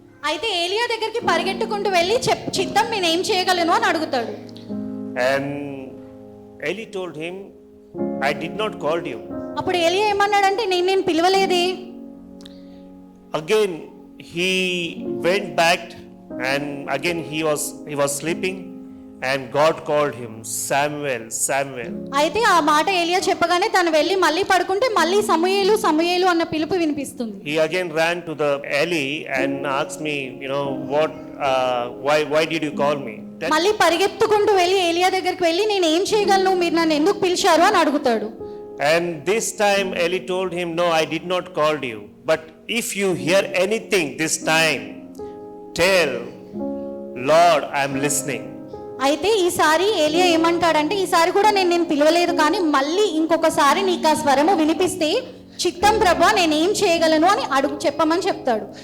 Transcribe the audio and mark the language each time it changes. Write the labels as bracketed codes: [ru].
[te] అయితే ఏలియా దగ్గరికి పరిగెట్టుకుంటూ వెళ్ళి చిత్తం నేను ఏం చేయగలను అని అడుగుతాడు. [en] And Eli told him, I did not call you. [te] అప్పుడు ఏలియా ఏమన్నాడంటే నేను పిలవలేదే. [en] Again he went back and again he was sleeping and God called him, Samuel. [te] అయితే ఆ మాట ఏలియా చెప్పగానే తను వెళ్ళి మళ్ళీ పడుకుంటే మళ్ళీ సమూయేలు అన్న పిలుపు వినిపిస్తుంది. [en] He again ran to the Eli and asked me, what why did you call me? [te] మళ్ళీ పరిగెత్తుకుంటూ వెళ్ళి ఏలియా దగ్గరికి వెళ్ళి నేను ఏం చేయగలను, మీరు నన్ను ఎందుకు పిలిచారు అని అడుగుతాడు. [en] And this time Eli told him, no, I did not call you, but if you hear anything this time, tell Lord, I am listening. [te] అయితే ఈసారి ఏలియా ఏమంటాడంటే ఈసారి కూడా నేను పిలవలేదు కానీ మళ్ళీ ఇంకొకసారి నీకు ఆ స్వరము వినిపిస్తే చిత్తం ప్రభువా నేను ఏం చేయగలను అని చెప్పమని చెప్తాడు.